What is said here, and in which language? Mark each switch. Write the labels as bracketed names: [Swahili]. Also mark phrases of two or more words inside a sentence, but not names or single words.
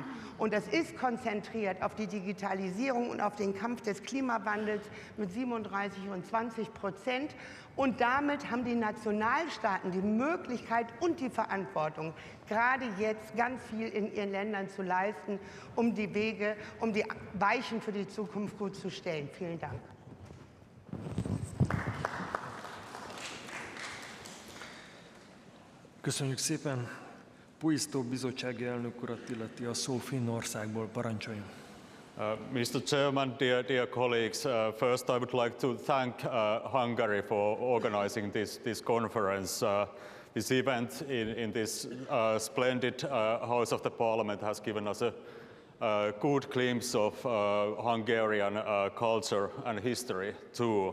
[German] Und das ist konzentriert auf die Digitalisierung und auf den Kampf des Klimawandels mit 37 und 20%. Und damit haben die Nationalstaaten die Möglichkeit und die Verantwortung, gerade jetzt ganz viel in ihren Ländern zu leisten, um die Wege, um die Weichen für die Zukunft gut zu stellen. Vielen Dank. [Hungarian] Köszönjük szépen. Puisztó bizottsági elnök urat illeti a szó Finnországból. Parancsoljon. [English] Mr. Chairman, dear colleagues, first I would like to thank Hungary for organizing this conference. This event in this splendid House of the Parliament has given us a good glimpse of Hungarian culture and history too.